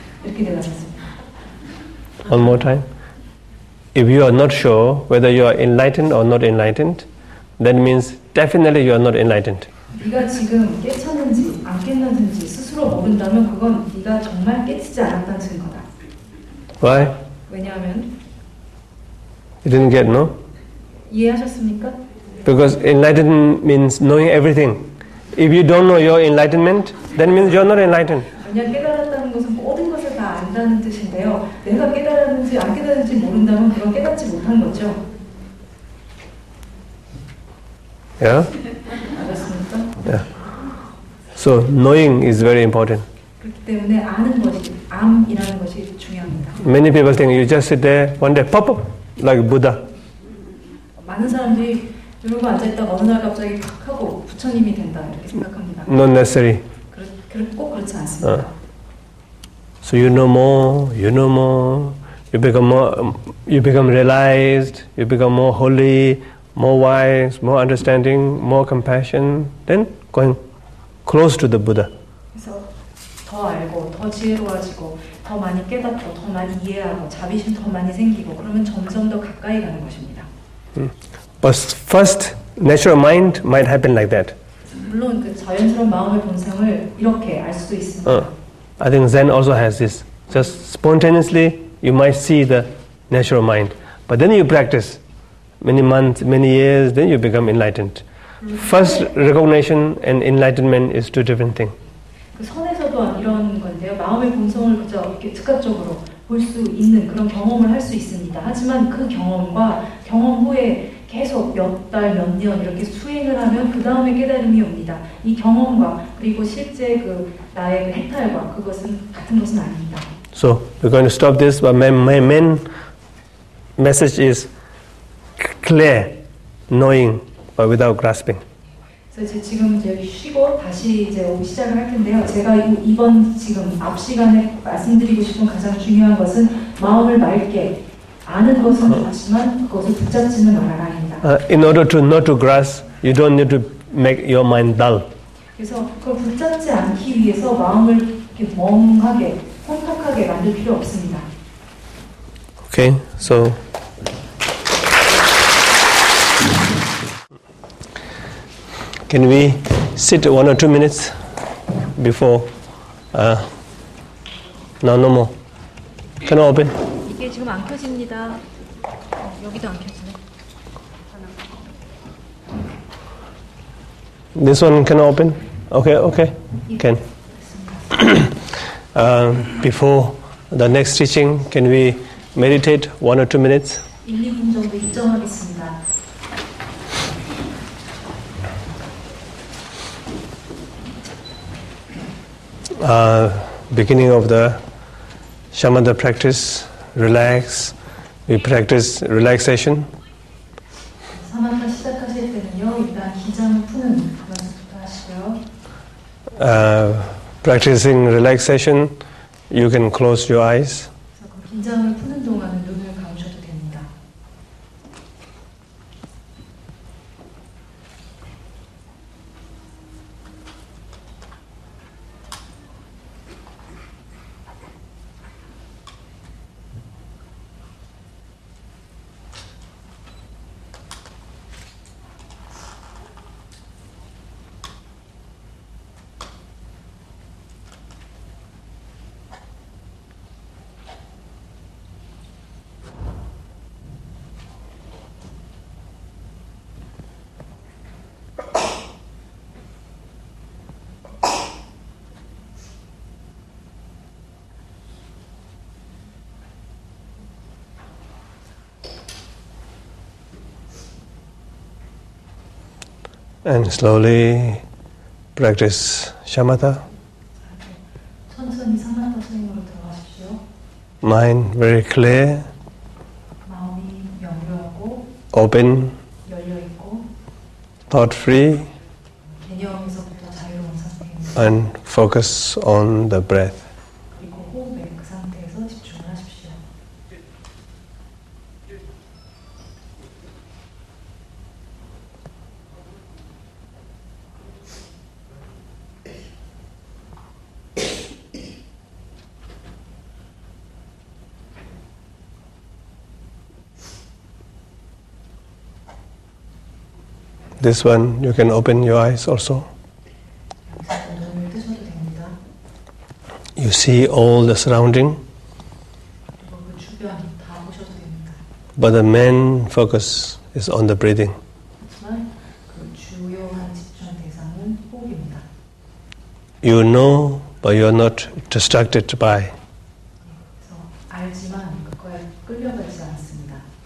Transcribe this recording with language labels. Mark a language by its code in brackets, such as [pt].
[ko] 이렇게 대답했습니다. [en] One more time. If you are not sure whether you are enlightened or not enlightened, that means definitely you are not enlightened. [ko] 네가 지금 깨쳤는지 안 깼는지 스스로 모른다면 그건 네가 정말 깨치지 않았다는 증거다. [en] Why? [ko] 왜냐하면 [en] You didn't get, no? [ko] 이해하셨습니까? [en] Because enlightenment means knowing everything. If you don't know your enlightenment, that means you are not enlightened. [ko] 왜냐하면 깨달았다는 것은 모든 것을 다 안다는 뜻인데요. 내가 깨달았는지 안 깨달았는지 모른다면 그건 깨닫지 못한 거죠. [en] Yeah? [ko] 알았습니까? [en] Yeah. So knowing is very important. [ko] 그렇기 때문에 아는 것이, 암이라는 것이 중요합니다. [en] Many people think you just sit there, one day pop up, like Buddha. [ko] 많은 사람들이 이러고 앉아있다가 어느 날 갑자기 팍 하고 부처님이 된다 이렇게 생각합니다. [en] Not necessary. [ko] 꼭 그렇지 않습니다. [en] So you know more, you become realized, you become more holy, more wise, more understanding, more compassion, then going close to the Buddha. [ko] 그래서 더 알고, 더 지혜로워지고, 더 많이 깨닫고, 더 많이 이해하고, 자비심 더 많이 생기고, 그러면 점점 더 가까이 가는 것입니다. [en] But first, natural mind might happen like that. [ko] 물론 그 자연스러운 마음의 본성을 이렇게 알 수도 있습니다. [en] I think Zen also has this. Just spontaneously, you might see the natural mind. But then you practice many months, many years, then you become enlightened. First recognition and enlightenment is two different things. [ko] 그 선에서도 이런 건데요. 마음의 본성을 그저 이렇게 즉각적으로 볼 수 있는 그런 경험을 할 수 있습니다. 하지만 그 경험과 경험 후에 계속 몇 달, 몇 년 이렇게 수행을 하면 그 다음에 깨달음이 옵니다. 이 경험과 그리고 실제 그 나의 그 해탈과 그것은 같은 것은 아닙니다. [en] So we're going to stop this, but my main message is clear, knowing, but without grasping. [ko] 그래서 지금 이제 쉬고 다시 이제 시작을 할 텐데요. 제가 이번 지금 앞 시간에 말씀드리고 싶은 가장 중요한 것은 마음을 맑게 아는 것은 좋지만 그것을 붙잡지는 말아라입니다. [en] In order to not to grasp, you don't need to make your mind dull. [ko] 그래서 그걸 붙잡지 않기 위해서 마음을 이렇게 멍하게, 혼탁하게 만들 필요 없습니다. [en] Okay, so Can we sit 1 or 2 minutes before? No more. Can I open? [ko] 이게 지금 안 켜집니다. 여기도 안 켜지네. [en] This one can I open? Okay. Can. Before the next teaching, can we meditate 1 or 2 minutes? [ko] 1, 2분 정도 입정하겠습니다. [en] Beginning of the shamatha practice, relax. We practice relaxation. [ko] 사마타 시작하실 때는요, 일단 긴장을 푸는 연습부터 하시고요. [en] Practicing relaxation, you can close your eyes. [ko] 그래서 그 긴장을 푸는 동안은 눈을 감으셔도 됩니다. [en] And slowly practice shamatha. [ko] 천천히 사마타 스윙으로 들어가십시오. [en] Mind very clear, [ko] 마음이 명료하고 [en] open, [ko] 열려있고 [en] thought free, [ko] 개념에서부터 자유로운 상태입니다. [en] and focus on the breath. [ko] 그리고 호흡에 그 상태에서 집중을 하십시오. [en] This one, you can open your eyes also. [ko] 눈을 뜨셔도 됩니다. [en] You see all the surrounding, [ko] 그리고 그 주변 다 보셔도 됩니다. [en] but the main focus is on the breathing. [ko] 하지만 그 주요한 집중 대상은 호흡입니다. [en] You know, but you are not distracted by. [ko] 그래서 알지만 그거에 끌려가지 않습니다.